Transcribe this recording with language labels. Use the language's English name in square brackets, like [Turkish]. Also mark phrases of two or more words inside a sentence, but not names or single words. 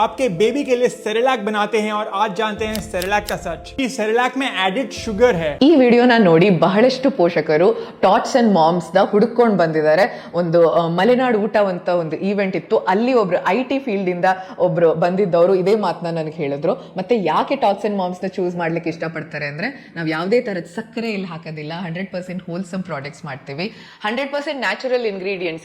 [Hindi] आपके बेबी के लिए सेरेलैक बनाते हैं और आज जानते हैं सेरेलैक का सच कि सेरेलैक में [English] added sugar [Hindi] है। [Kannada] ಈ ವಿಡಿಯೋನ ನೋಡಿ ಬಹಳಷ್ಟು ಪೋಷಕರು ಟಾಟ್ಸ್ ಅಂಡ್ ಮಾಮ್ಸ್ ದ ಹುಡುಕೊಂಡು ಬಂದಿದ್ದಾರೆ. ಒಂದು ಮಲೆನಾಡು ಊಟ ಅಂತ ಒಂದು ಈವೆಂಟ್ ಇತ್ತು, ಅಲ್ಲಿ ಒಬ್ರು [English] IT field [Kannada] ಇಂದ ಒಬ್ರು ಬಂದಿದ್ದವರು ಇದೇ ಮಾತನ್ನ ನನಗೆ ಹೇಳಿದ್ರು. ಮತ್ತೆ ಯಾಕೆ ಟಾಟ್ಸ್ ಅಂಡ್ ಮಾಮ್ಸ್ ನ ಚೂಸ್ ಮಾಡ್ಲಿಕ್ಕೆ ಇಷ್ಟಪಡ್ತಾರೆ ಅಂದ್ರೆ, ನಾವು ಯಾವುದೇ ತರದ ಸಕ್ಕರೆ ಇಲ್ಲಿ ಹಾಕೋದಿಲ್ಲ, 100% [English] wholesome products [Kannada] ಮಾಡ್ತೀವಿ, 100% [English] natural ingredients.